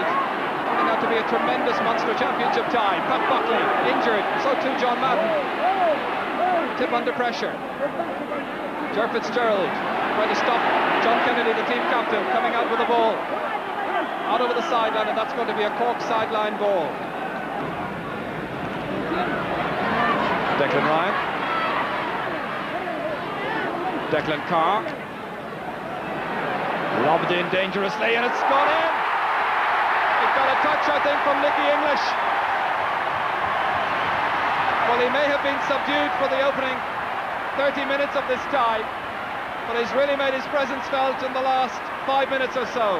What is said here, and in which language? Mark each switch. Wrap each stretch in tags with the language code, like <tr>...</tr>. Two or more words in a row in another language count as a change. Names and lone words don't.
<en>Turning out to be a tremendous Munster Championship tie. Pat Buckley injured, so too John Madden. Tip under pressure. Ger Fitzgerald trying to stop John Kennedy, the team captain, coming out with the ball. Out over the sideline, and that's going to be a Cork sideline ball. Declan Ryan. Declan Carr. Lobbed in dangerously, and it's gone in. It got a touch, I think, from Nicky English. Well, he may have been subdued for the opening 30 minutes of this tie, but he's really made his presence felt in the last 5 minutes or so.</en>